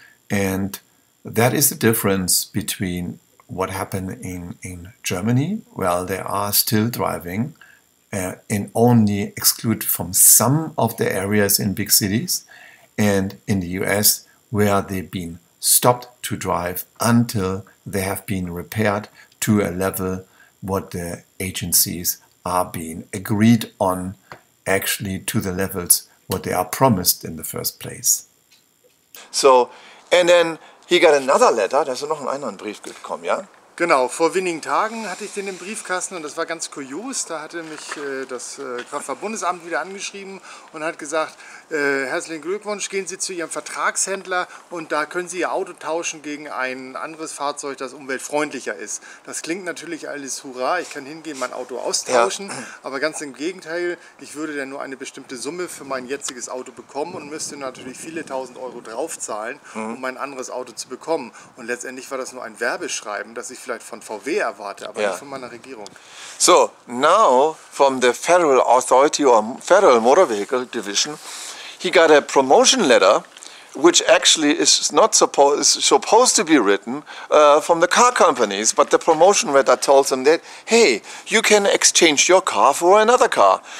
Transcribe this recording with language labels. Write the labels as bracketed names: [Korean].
[English] And that is the difference between what happened in Germany, well, they are still driving and only excluded from some of the areas in big cities, and in the US, where they've been stopped to drive until they have been repaired to a level what the agencies are being agreed on, actually to the levels what they are promised in the first place. So, and then he got another letter, da ist noch ein anderen Brief gekommen, ja? [German] Genau, vor wenigen Tagen hatte ich den im Briefkasten und das war ganz kurios. Da hatte mich das Kraftfahrtbundesamt wieder angeschrieben und hat gesagt, herzlichen Glückwunsch, gehen Sie zu Ihrem Vertragshändler und da können Sie Ihr Auto tauschen gegen ein anderes Fahrzeug, das umweltfreundlicher ist. Das klingt natürlich alles hurra, ich kann hingehen, mein Auto austauschen, ja. Aber ganz im Gegenteil, ich würde dann nur eine bestimmte Summe für mein jetziges Auto bekommen und müsste natürlich viele tausend Euro draufzahlen, um mein anderes Auto zu bekommen. Und letztendlich war das nur ein Werbeschreiben, das ich vielleicht von VW erwarte, aber nicht von meiner Regierung. [English] So now from the Federal Authority or Federal Motor Vehicle Division, he got a promotion letter, which actually is not supposed to be written from the car companies, but the promotion letter tells them that, hey, you can exchange your car for another car,